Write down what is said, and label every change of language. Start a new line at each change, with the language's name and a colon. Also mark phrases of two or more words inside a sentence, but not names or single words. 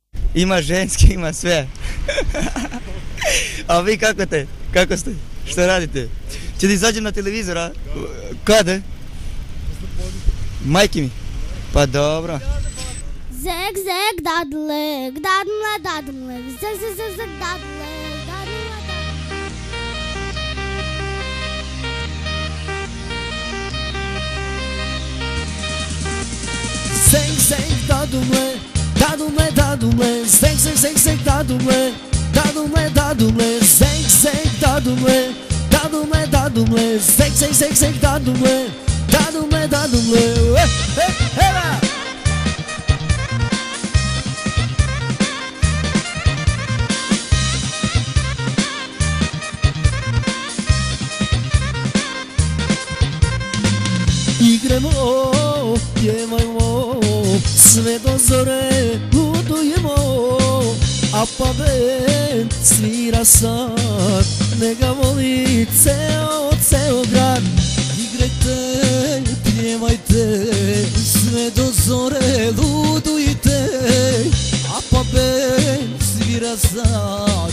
Macedonian: Има женски, има све. А ви како те? Како сте? Што радите? Ќе да изаđем на телевизор, а? Каде? Мајки ми. Па добро. Зек, зек, дадлек, дадлек, дадлек, зек, зек, зек, зек, дадлек, дадлек, Zek, zek, dadumle, dadumle, dadumle, zek, zek, zek, zek, dadumle, dadumle, dadumle, zek, zek, dadumle, dadumle, dadumle, zek, zek, zek, zek, dadumle, dadumle, dadumle, hela!
Serbian: Igremo, pjevajmo, sve do zore ludujemo, a pa bend svira sad, nega voli ceo grad. Igrajte, pjevajte, sve do zore ludujte, a pa bend svira sad.